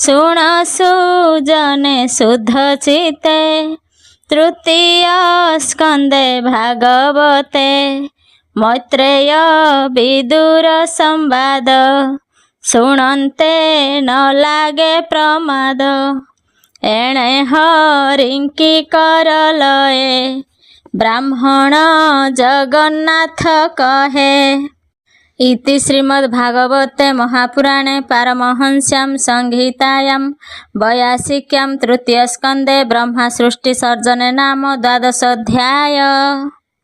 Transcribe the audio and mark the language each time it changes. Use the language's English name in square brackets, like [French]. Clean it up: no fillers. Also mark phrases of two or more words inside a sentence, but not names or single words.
[Odia] ଶୁଣ ସୁଜନେ ଶୁଦ୍ଧ ଚିତେ ତୃତୀୟ ସ୍କନ୍ଧେ ଭାଗବତେ ମୈତ୍ରେୟ ବିଦୁର ସମ୍ବାଦ ଶୁଣନ୍ତେ ନ ଲାଗେ ପ୍ରମାଦ ଏଣେ ହରିଙ୍କି କର ଲଏ ବ୍ରାହ୍ମଣ ଜଗନ୍ନାଥ କହେ। [Sanskrit] इति श्रीमद्भागवते महापुराणे पारमहंस्यां संहितायां 82 तृतीयस्कन्धे ब्रह्मा सृष्टि सर्जने नाम 12 अध्याय।